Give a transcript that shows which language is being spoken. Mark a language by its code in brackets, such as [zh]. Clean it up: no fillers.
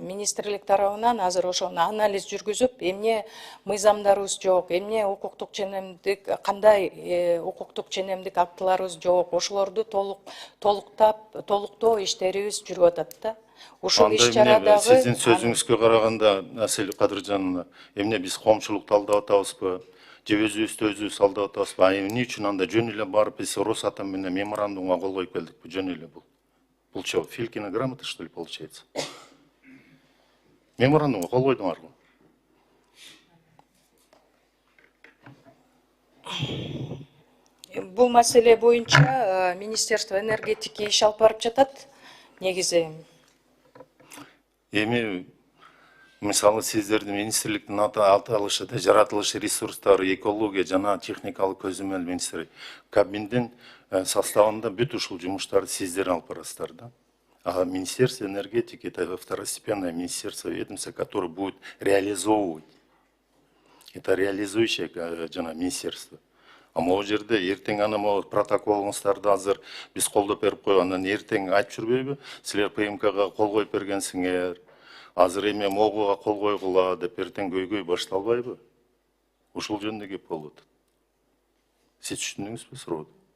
[ky] Министрлик тарабынан азыр ошону анализ жүргүзүп, эмне мыйзамдарыбыз жок, эмне укуктук ченемдик, кандай укуктук ченемдик актыларыбыз жок, ошолорду толуктоо иштерибиз жүрүп атат да. Ушул иш-чарадагы сиздин сөзүңүзгө караганда, Асель Кадыржановна, эмне биз коомчулукту алдап атабызбы? Же өзүбүздү алдап атабызбы? Эмне үчүн анда жөн эле барып биз Росатом менен меморандумга кол коюп келдикпи? Жөн эле бул. Бул чо, [ru] Филькина грамота, что ли, получается? [ky] Меморандумга кол койдуңарбы? Бул маселе боюнча [ru] Министерство энергетики [ky] иш алып барып жатат. Негизи Эми мисалы сиздердин министрликтин аталышы да жаратылыш ресурстары, экология жана техникалык көзөмөл министри Кабминдин составында бүт ушул жумуштарды сиздер алып барасыздар да. [ru] А Министерство энергетики это второстепенное министерство, ведомство, которое будет реализовывать. Это реализующее министерство. [ky] А могу жерде эртең аны могу протоколуңуздарды азыр биз колдоп берип коюп, анан эртең айтып жүрбөйбү? Силер ПМКга кол коюп бергенсиңер. Азыр эме могуга кол койгула деп эртең көйгөй башталбайбы? Ушул жөнүндө кеп болуп атат. Сиз түшүндүңүзбү сурооду?